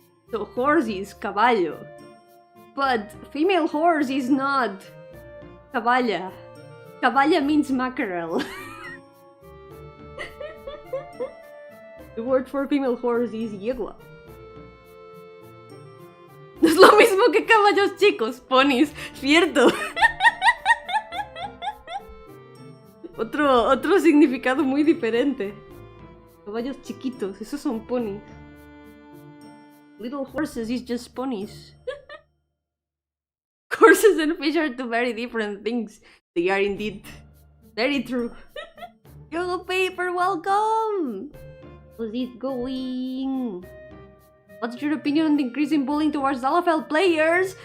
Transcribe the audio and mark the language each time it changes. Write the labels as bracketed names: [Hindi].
[English] So horse is caballo, but female horse is not caballa. Caballa means mackerel. The word for female horse is yegua. [Spanish] No es lo mismo que caballos chicos, ponis, cierto. Otro significado muy diferente. Caballos chiquitos, esos son ponis. [English] Little horses is just ponies. Horses and fish are two very different things. They are indeed very true. Yo paper, welcome! How's it going? What's your opinion on the increasing bullying towards LFL players?